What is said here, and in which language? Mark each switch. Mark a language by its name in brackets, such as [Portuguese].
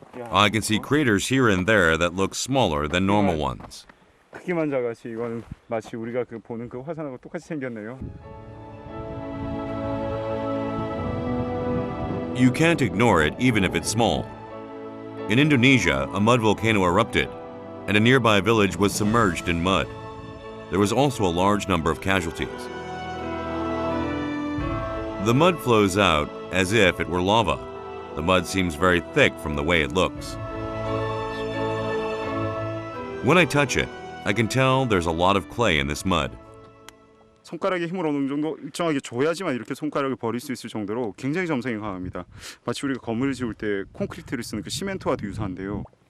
[English] I can see craters here and there that look smaller than normal ones. [Korean] 크기만 작아지 이거는 마치 우리가 그 보는 그 화산하고 똑같이 생겼네요. [English] You can't ignore it even if it's small. In Indonesia, a mud volcano erupted, and a nearby village was submerged in mud. There was also a large number of casualties. The mud flows out as if it were lava. The mud seems very thick from the way it looks. When I touch it, I can tell there's a lot of clay in this mud. [Korean] 손가락에 힘을 어느 정도 일정하게 줘야지만 이렇게 손가락을 버릴 수 있을 정도로 굉장히 점성이 강합니다. 마치 우리가 건물을 지을 때 콘크리트를 쓰는 그 시멘트와도 유사한데요.